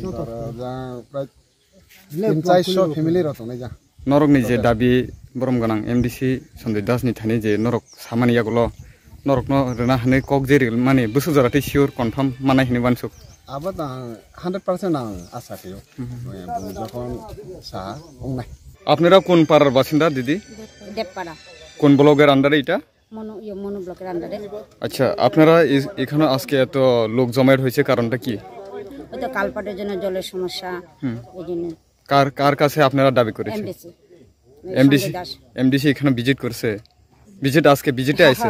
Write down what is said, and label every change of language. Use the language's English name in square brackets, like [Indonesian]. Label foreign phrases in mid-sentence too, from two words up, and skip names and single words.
[Kok Borok] जा प्राय 300 फैमिली रक नै जा नरकनि जे दाबि बरम गनां एमडीसी सन्जय दासनि थानि जे नरक सामानि यागुलो नरक न रना हने कक जे माने बसु जराते सियोर कन्फार्म मानाय हने बानसुक आबा 100% आं आशा थियो যখন सा उंनाय [Bangla] আপনারা কোন পাড়ার বাসিন্দা দিদি দেবপাড়া কোন ব্লকের আন্ডারে এটা মনো ব্লকের আন্ডারে আচ্ছা আপনারা এখানে আজকে এত লোক জমায়েত হয়েছে কারণটা কি ওই তো কালপাটের জন্য জলের সমস্যা এইজন্য কার কাছে আপনারা দাবি করেছেন এমডিসি এখানে ভিজিট করছে ভিজিট আজকে ভিজিটে আইছে